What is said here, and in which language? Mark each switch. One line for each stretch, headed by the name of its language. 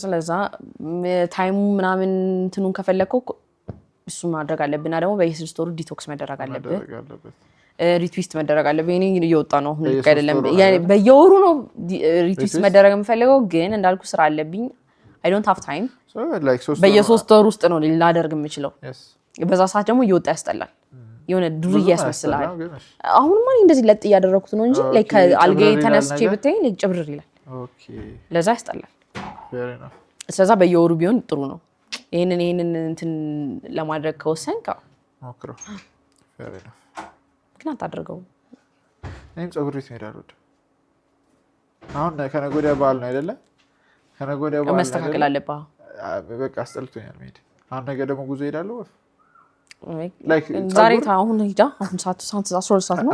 Amharic: ስለዛ ታይሙ ምናምን እንትኑን ከፈለከው እሱ ማድረግ አለብና ደግሞ በየስድስት ወሩ ዲቶክስ መደረግ አለበት ሪትዊስት መደረግ አለበት እኔ እየወጣ ነው አሁን ልክ አይደለም በየወሩ ነው ሪትዊስት መደረግ የምፈልገው ግን እንዳልኩ ስራ አለብኝ I don't have time በየሶስት ወር ውስጥ ነው ላደርግ የምችለው በዛ ሰዓት ደግሞ እየወጣ ያስጠላል የሆነ ዱርዬ ያስመስላል አሁን ማን እንደዚህ ለጥ ያደረኩት ነው እንጂ like አልጋዬ ተነስቼ ብታይ like ጭብርር ይላል ኦኬ ለዛ ያስጠላል
English: fair enough
Amharic: ስለዛ በየወሩ ቢሆን ጥሩ ነው ይሄንን እንትን ለማድረግ ከወሰንክ
English: ሞክሮ fair enough
Amharic: ግን አታድርገው እኔም ጸጉር ቤት እሄዳለሁ አሁን ከነገ ወዲያ በዓል ነው አይደለ ከነገ ወዲያ በዓል መስተካከል አለብህ በቃ አስጠልቶኛል መሄድ አሁን ነገ ደግሞ ጉዞ እሄዳለሁ like ዛሬ አሁን ሄዳ አሁን ሰዓት 12 ሰዓት ነው